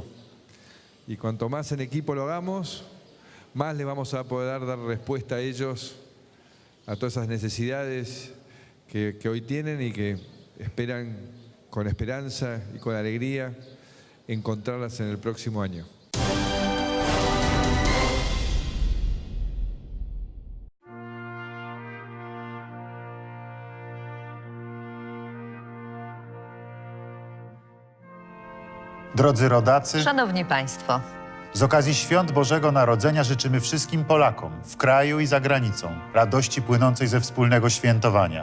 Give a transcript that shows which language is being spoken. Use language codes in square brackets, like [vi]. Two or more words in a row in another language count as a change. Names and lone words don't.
[es] Y cuanto más en equipo lo hagamos, más le vamos a poder dar respuesta a ellos, a todas esas necesidades que hoy tienen y que esperan con esperanza y con alegría encontrarlas en el próximo año. [pl] Drodzy rodacy, Szanowni Państwo, z okazji Świąt Bożego Narodzenia życzymy wszystkim Polakom w kraju i za granicą radości płynącej ze wspólnego świętowania.